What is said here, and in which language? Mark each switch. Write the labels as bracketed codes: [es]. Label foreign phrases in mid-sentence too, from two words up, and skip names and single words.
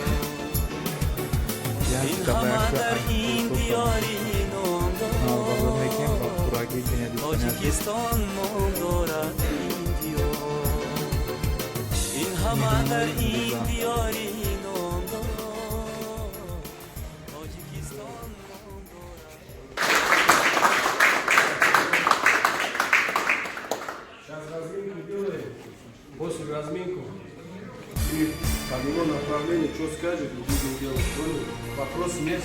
[tg] این همه در این دیاری نامدار تاجیکستان نام دارد این دیار این همه در این دیاری نامدار تاجیکستان نام دارد [ru] После разминку и по его направлению, что скажет, будем делать. Понял? Вопрос есть?